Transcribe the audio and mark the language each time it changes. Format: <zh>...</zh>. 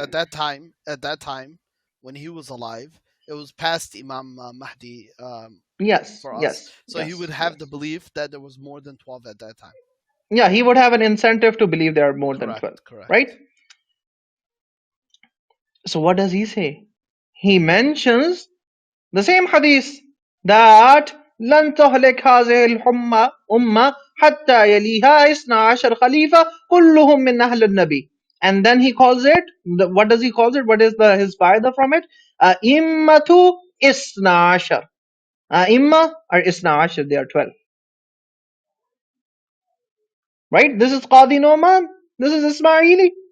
<en>at that time, when he was alive, it was past Imam Mahdi Yes. for us. Yes. So yes, he would have yes. the belief that there was more than 12 at that time. Yeah, he would have an incentive to believe there are more than 12. Correct. Right? So what does he say? He mentions the same hadith that</en> <ar>لن تهلك هذه الأمة حتى يليها 12 خليفة كلهم من أهل النبي.</ar> <en>And then he calls it, what does he call it? What is his faida from it? Immatu Isna Ashar. Imma or Isna Ashar, they are 12. Right? This is Qadi Noman. This is Ismaili.</en>